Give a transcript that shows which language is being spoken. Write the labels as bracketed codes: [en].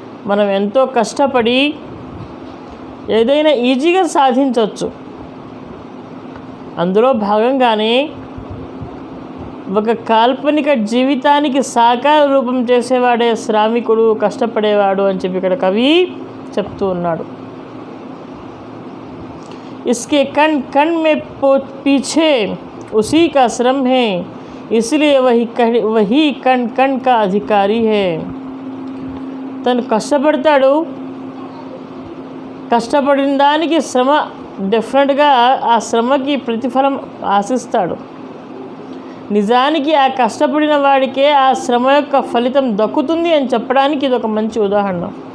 [te] మనం ఎంతో కష్టపడి ఏదైనా ఈజీగా సాధించవచ్చు. అందులో భాగంగానే ఒక కాల్పనిక జీవితానికి సాకార రూపం చేసేవాడే శ్రామికుడు, కష్టపడేవాడు అని చెప్పి ఇక్కడ కవి చెప్తూ ఉన్నాడు. [hi] इसके कण कण में पीछे उसी का श्रम है, इसलिए वही कण कण का अधिकारी है. [te] తను కష్టపడతాడు, కష్టపడిన దానికి శ్రమ డెఫినెట్గా ఆ శ్రమకి ప్రతిఫలం ఆశిస్తాడు. నిజానికి ఆ కష్టపడిన వాడికే ఆ శ్రమ యొక్క ఫలితం దక్కుతుంది అని చెప్పడానికి ఇది ఒక మంచి ఉదాహరణ.